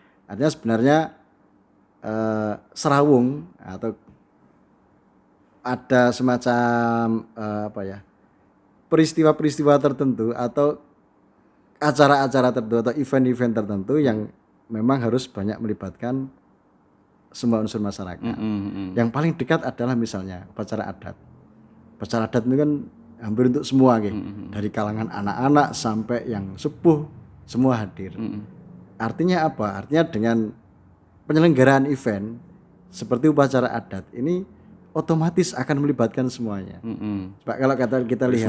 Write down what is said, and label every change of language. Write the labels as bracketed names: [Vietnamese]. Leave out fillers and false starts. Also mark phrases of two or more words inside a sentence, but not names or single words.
[Indonesian] Artinya sebenarnya serawung atau ada semacam peristiwa-peristiwa tertentu atau acara-acara tertentu atau event-event tertentu yang memang harus banyak melibatkan semua unsur masyarakat. Yang paling dekat adalah misalnya upacara adat. Upacara adat itu kan hampir untuk semua, dari kalangan anak-anak sampai yang sepuh, semua hadir. Artinya apa? Artinya dengan penyelenggaraan event seperti upacara adat ini otomatis akan melibatkan semuanya. Sebab kalau kita lihat